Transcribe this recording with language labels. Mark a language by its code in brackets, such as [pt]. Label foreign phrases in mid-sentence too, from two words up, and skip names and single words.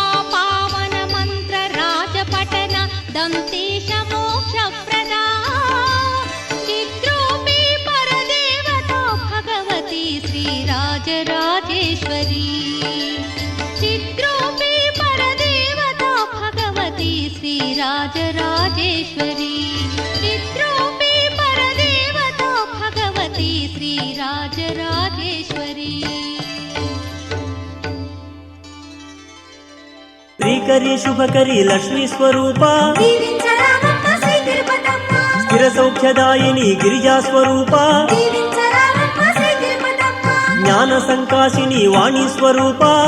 [sa] पावन मंत्र राजपटन दंतेश मोक्ष प्रदा चित्रूपी परदेवता भगवती श्रीराजराजेश्वरी चित्रूपी परदेवता भगवती श्रीराजराजेश्वरी चित्रूपी परदेवता भगवती श्रीराजराजेश्वरी [te] శ్రీకరి శుభకరి లక్ష్మీ స్వరూప స్థిర సౌఖ్యదాయిని గిరిజా స్వరూప జ్ఞాన సంకాశిని వాణి స్వరూప